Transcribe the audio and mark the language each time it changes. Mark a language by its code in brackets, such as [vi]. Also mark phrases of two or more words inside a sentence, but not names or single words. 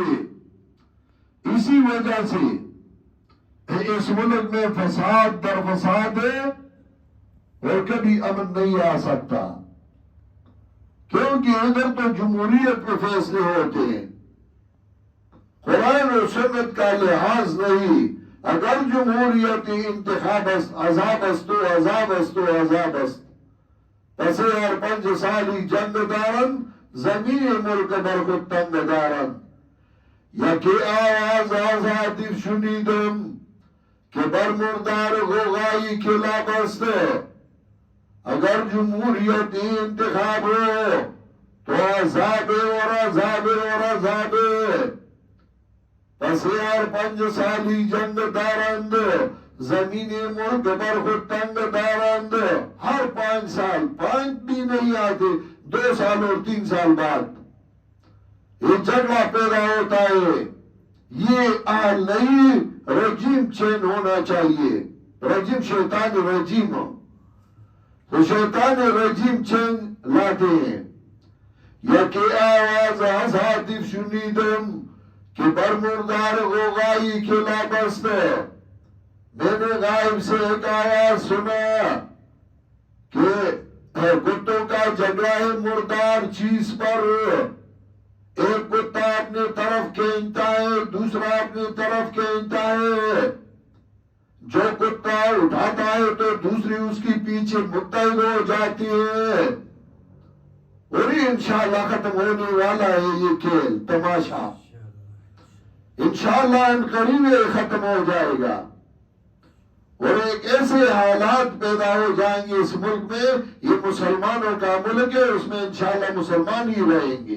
[ur] اسی وجہ سے اس ملک میں فساد در فساد ہے اور کبھی امن نہیں آ سکتا، کیونکہ ادھر تو جمہوریت کے فیصلے ہوتے ہیں، قرآن و سنت کا لحاظ نہیں۔ [fa] اگر جمہوریت انتخاب است، عذاب است تو عذاب است تو عذاب است، پس ہر 5 سالی جنگ دارن، زمین ملک برخود تنگ دارن، یکی آواز آزادی شنیدم کہ برمردار غوغائی کلاب است۔ [ur] اگر جمہوریت انتخاب ہو تو عذاب اور عذاب اور عذاب، [fa] پس ہر 5 سالی جنگ دارند، زمین ملک برخود تنگ دارند۔ [ur] ہر 5 سال، 5 بھی نہیں آتے، 2 سال اور 3 سال بعد یہ جھگڑا پیدا ہوتا ہے۔ یہ نہیں، رجیم چینج ہونا چاہیے، رجیم شیطانی رجیم ہو تو شیطان رجیم چینج لاتے ہیں۔ [fa] یکی آواز آزادی شنیدم کہ برمردار غوغائی کلاب است۔ [ur] میں نے غائب سے ایک آواز سنا کہ کتوں کا جھگڑا ہے مردار چیز پر، ایک کتا اپنے طرف کھینچتا ہے، دوسرا اپنی طرف کھینچتا ہے، جو کتا اٹھاتا ہے تو دوسری اس کی پیچھے متحد ہو جاتی ہے، اور یہ انشاءاللہ ختم ہونے والا ہے یہ کھیل تماشا، انشاءاللہ ان قریب یہ ختم ہو جائے گا، اور ایک ایسے حالات پیدا ہو جائیں گے اس ملک میں، یہ مسلمانوں کا ملک ہے، اس میں انشاءاللہ مسلمان ہی رہیں گے۔